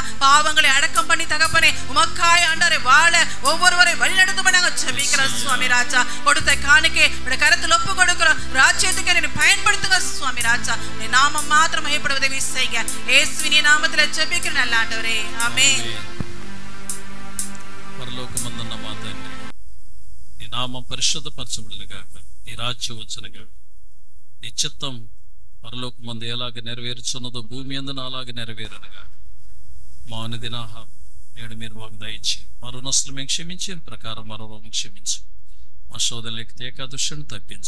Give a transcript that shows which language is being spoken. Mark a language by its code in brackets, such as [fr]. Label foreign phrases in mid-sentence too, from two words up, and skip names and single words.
[ta] பாவங்களை அடக்கம் பண்ணி தகப்பனே உமக்காய் ஆண்டவரே வாழ ஒவ்வொருவரை வழிநடத்தும்படி நாங்கள் ஜெபிக்கிறோம் சுவாமி ராஜா. கொடுத்த காணிக்கை உடைய கரத்தில் ஒப்பு கொடுக்கிறோம். ராஜ்யத்துக்கு என்னை பயன்படுத்துங்க சுவாமி ராஜா. உடைய நாமம் மாத்திரம் மகிமைப்பட உதவி செய்யுங்க. இயேசுவின் நாமத்தில் ஜெபிக்கிற நல்ல ஆண்டவரே, ஆமென். [te] పరలోకమందున్న మా తండ్రి, నీ నామం పరిశుద్ధపరచబడును గాక, నీ రాజ్యం వచ్చును గాక, నీ చిత్తం పరలోకమందు ఎలాగ నెరవేర్చున్నదో భూమి అందున అలాగే నెరవేరును గాక. మా అనుదిన ఆహారం నేడు మీరు మాకు దయచి, మా రుణస్తులు మేము క్షమించిన ప్రకారం మరో క్షమించు, మా శోధనలకు తేక దుష్టుని తప్పించు.